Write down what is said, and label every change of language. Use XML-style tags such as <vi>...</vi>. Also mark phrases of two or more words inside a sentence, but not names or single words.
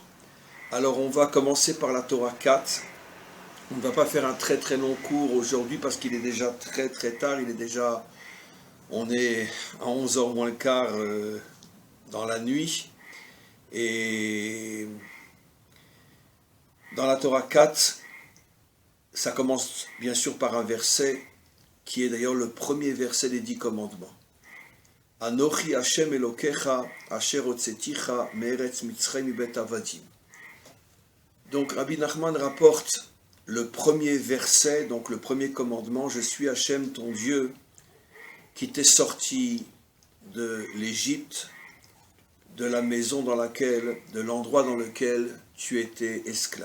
<fr>Alors on va commencer par la Torah 4. On ne va pas faire un très long cours aujourd'hui parce qu'il est déjà très tard, on est à 11h moins le quart dans la nuit. Et dans la Torah 4, ça commence bien sûr par un verset qui est d'ailleurs le premier verset des 10 commandements.</fr> <he>אנכי השם אלוקיך אשר הוצאתיך מארץ מצרים מבית עבדים.</he> <fr>Donc Rabbi Nachman rapporte le premier verset, donc le premier commandement, je suis Hashem ton Dieu qui t'est sorti de l'Égypte, de la maison de l'endroit dans lequel tu étais esclave.</fr>